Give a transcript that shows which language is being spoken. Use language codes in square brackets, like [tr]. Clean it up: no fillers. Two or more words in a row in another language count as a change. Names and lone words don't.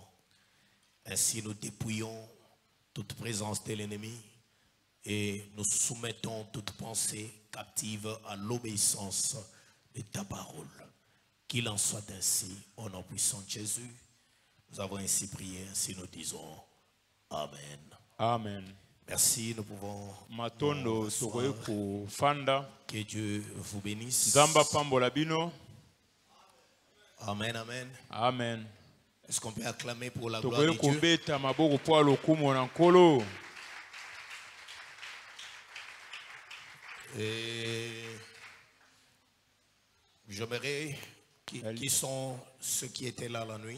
[fr] Ainsi nous dépouillons toute présence de l'ennemi et nous soumettons toute pensée captive à l'obéissance de ta parole. Qu'il en soit ainsi, au nom puissant de Jésus. Nous avons ainsi prié, ainsi nous disons Amen. Amen. Merci, nous pouvons [ln] Matondo sokoeko fanda. [fr] Que Dieu vous bénisse. [ln] Zamba pambola bino. [fr] Amen, amen. Amen. Est-ce qu'on peut acclamer pour la gloire de Dieu? Et j'aimerais qui sont ceux qui étaient là la nuit.